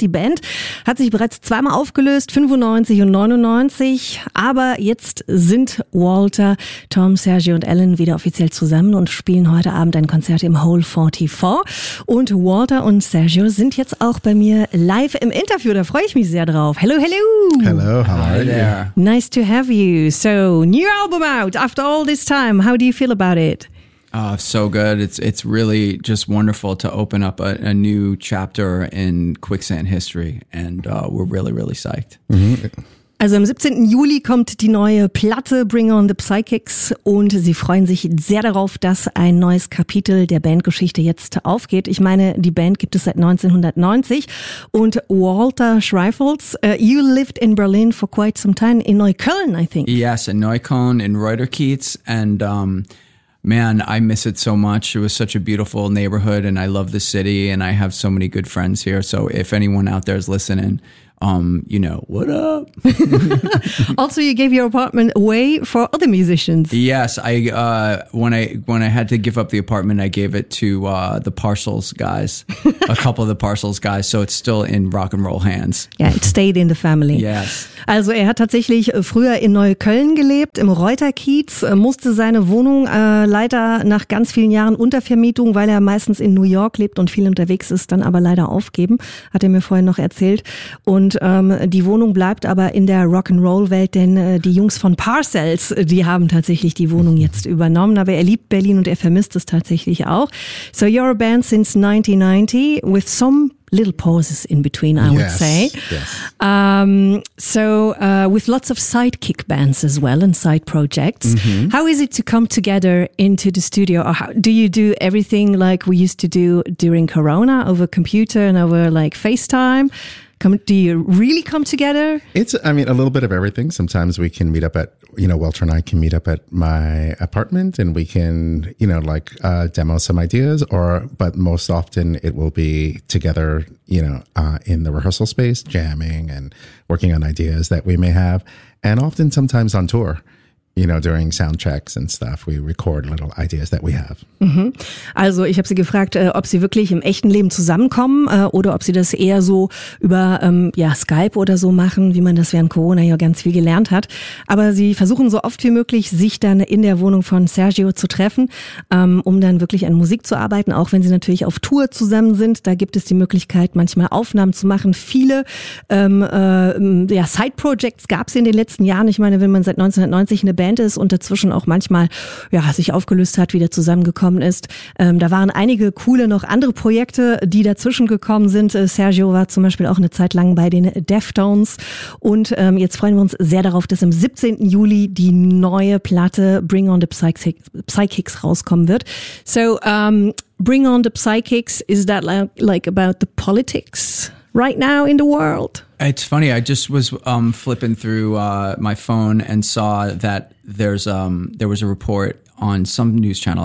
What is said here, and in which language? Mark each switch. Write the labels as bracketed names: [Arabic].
[German] Die Band hat sich bereits zweimal aufgelöst, 95 und 99. Aber jetzt sind Walter, Tom, Sergio und Alan wieder offiziell zusammen und spielen heute Abend ein Konzert im Hole 44. Und Walter und Sergio sind jetzt auch bei mir live im Interview. Da freue ich mich sehr drauf. [English] Hello, hello. Hello, how are you? Nice to have you. So, new album out after all this time. How do you feel about it? So good. It's really just wonderful to open up a new chapter in Quicksand history. And we're really, really psyched. [German] Mm-hmm. Also am 17. Juli kommt die neue Platte Bring On The Psychics. Und sie freuen sich sehr darauf, dass ein neues Kapitel der Bandgeschichte jetzt aufgeht. Ich meine, die Band gibt es seit 1990. [English] Und Walter Schreifels, you lived in Berlin for quite some time, in Neukölln, I think. Yes, in Neukölln, in Reuterkiez. And man, I miss it so much. It was such a beautiful neighborhood and I love the city and I have so many good friends here. So if anyone out there is listening, you know, what up? Also, you gave your apartment away for other musicians. Yes, when I had to give up the apartment, I gave it to the Parcels guys, a couple of the Parcels guys. So it's still in rock and roll hands. Yeah, it stayed in the family. Yes. [German] Also er hat tatsächlich früher in Neukölln gelebt, im Reuterkiez, musste seine Wohnung leider nach ganz vielen Jahren Untervermietung, weil er meistens in New York lebt und viel unterwegs ist, dann aber leider aufgeben, hat er mir vorhin noch erzählt. Und die Wohnung bleibt aber in der Rock'n'Roll-Welt, denn die Jungs von Parcels, die haben tatsächlich die Wohnung jetzt übernommen. Aber er liebt Berlin und er vermisst es tatsächlich auch. [English] So you're a band since 1990 with some little pauses in between, I would say. Yes. With lots of sidekick bands as well and side projects, mm-hmm. How is it to come together into the studio? Or how do you do everything like we used to do during Corona over computer and over like FaceTime? Do you really come together? It's a little bit of everything. Sometimes we can meet up at, you know, Walter and I can meet up at my apartment and we can, you know, like demo some ideas but most often it will be together, you know, in the rehearsal space, jamming and working on ideas that we may have. And often sometimes on tour. You know, during sound checks and stuff, we record little ideas that we have. Mm-hmm. [German] Also, ich habe sie gefragt, ob sie wirklich im echten Leben zusammenkommen oder ob sie das eher so über Skype oder so machen, wie man das während Corona ja ganz viel gelernt hat. Aber sie versuchen so oft wie möglich, sich dann in der Wohnung von Sergio zu treffen, um dann wirklich an Musik zu arbeiten, auch wenn sie natürlich auf Tour zusammen sind. Da gibt es die Möglichkeit, manchmal Aufnahmen zu machen. Viele Side-Projects gab es in den letzten Jahren. Ich meine, wenn man seit 1990 eine Band ist und dazwischen auch manchmal sich aufgelöst hat, wieder zusammengekommen ist. Da waren einige coole noch andere Projekte, die dazwischen gekommen sind. Sergio war zum Beispiel auch eine Zeit lang bei den Deftones und jetzt freuen wir uns sehr darauf, dass am 17. Juli die neue Platte Bring On The Psychics rauskommen wird. [English] So, Bring On The Psychics, is that like about the politics right now in the world? It's funny. I just was flipping through my phone and saw that there was a report on some news channel.